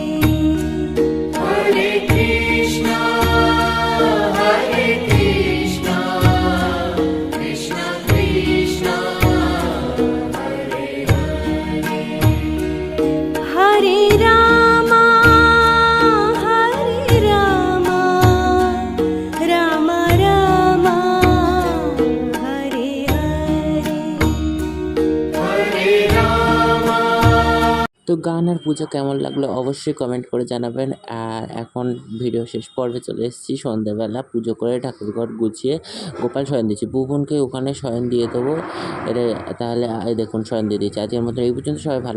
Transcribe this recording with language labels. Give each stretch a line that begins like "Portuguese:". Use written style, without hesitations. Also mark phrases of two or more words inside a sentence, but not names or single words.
Sanskrit: Hare Krishna, Hare Krishna, Krishna Krishna, Hare Rama, Hare Rama, Rama Rama, Hare Hare. Hare Rama.
Bangla: তো গান আর পূজা কেমন লাগলো অবশ্যই কমেন্ট করে জানাবেন। আর এখন ভিডিও শেষ পর্বে চলে এসেছি। সন্ধ্যাবেলা পুজো করে ঠাকুরঘর গুছিয়ে গোপাল শয়ন দিচ্ছি। ভুবনকে ওখানে শয়ন দিয়ে দেবো। এটা তাহলে এই দেখুন শয়ন দিয়ে দিচ্ছি। আজকের মতো এই পর্যন্ত।